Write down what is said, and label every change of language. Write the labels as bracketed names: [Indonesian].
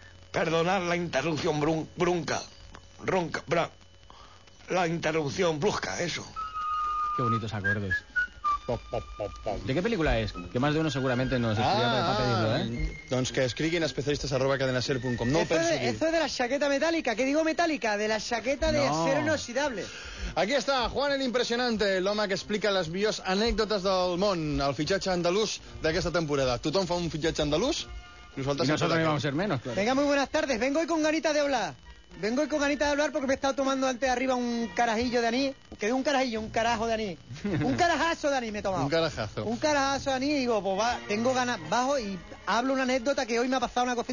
[Spanish] Perdonad la interrupción la interrupción brusca, eso. Qué bonitos acordes. ¿De qué película es? Que más de uno seguramente nos escriba para pedirlo, ¿eh? [Catalan] Doncs que escriguin especialistas@cadenaser.com. No penso que... [Spanish] Eso de la chaqueta metálica. ¿Qué digo metálica? De la chaqueta de acero inoxidable. [Catalan] Aquí està Juan el Impressionante, l'home que explica les millors anècdotes del món, el fitxatge andalús d'aquesta temporada. Tothom fa un fitxatge andalús? Nosaltres no sabem com ser menys. [Spanish] Venga, muy buenas tardes. Vengo hoy con ganita de hablar. Vengo hoy con ganita de hablar porque me he estado tomando antes arriba un carajillo de aní. ¿Qué es un carajillo? Un carajo de aní. Un carajazo de aní me he tomado. Un carajazo. Un carajazo de aní y digo, pues va, tengo ganas, bajo y hablo una anécdota que hoy me ha pasado una cosa